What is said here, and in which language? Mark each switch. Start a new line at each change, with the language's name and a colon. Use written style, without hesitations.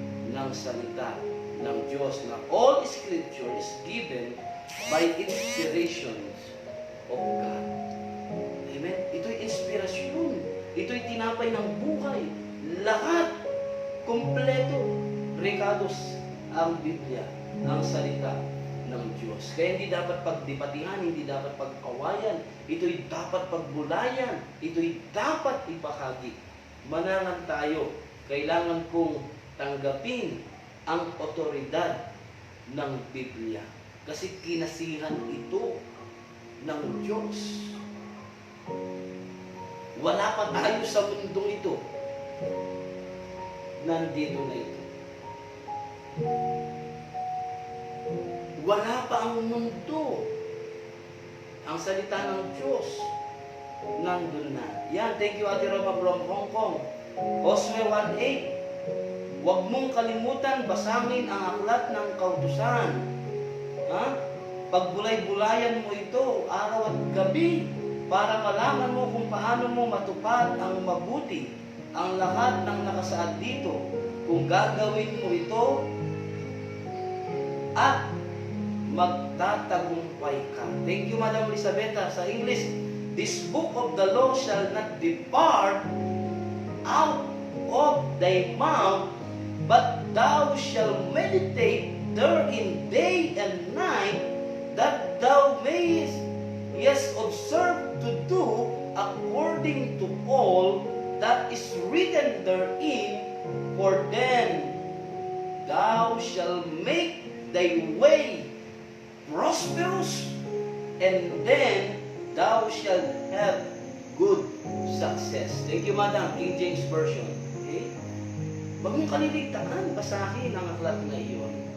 Filipino: ng salita ng Diyos na
English: all Scripture is given by inspirations of God.
Filipino: Amen? Ito'y inspirasyon. Ito'y tinapay ng buhay. Lahat, kompleto, regalos ang Biblia, ang salita ng Diyos. Kaya hindi dapat pagdebatihan, hindi dapat pag-awayan. Ito'y dapat pagbulayan. Ito'y dapat ibahagi. Manangan tayo. Kailangan kong tanggapin ang otoridad ng Biblia. Kasi kinasihan ito ng Diyos. Wala pa tayo sa mundong ito. Nandito na ito. Wala pa ang mundo. Ang salita ng Diyos nandun na.
English: Yan, thank you Ate Roma from Hong Kong.
Filipino: Osme 1:8. Huwag mong kalimutan basangin ang aklat ng kautusan. Ha? Pagbulay-bulayan mo ito araw at gabi para malaman mo kung paano mo matupad ang mabuti ang lahat ng nakasaad dito. Kung gagawin mo ito at magtatagumpay ka.
English: Thank you, Madam Elisabetta.
Filipino: Sa English,
English: this book of the law shall not depart out of thy mouth, but thou shalt meditate therein day and night, that thou mayest observe to do according to all that is written therein, for then thou shalt make thy way prosperous, and then thou shalt have good success. Thank you, Madam. King James Version. Okay?
Filipino: Huwag mong kaliligtaan, basahin ang aklat na iyon.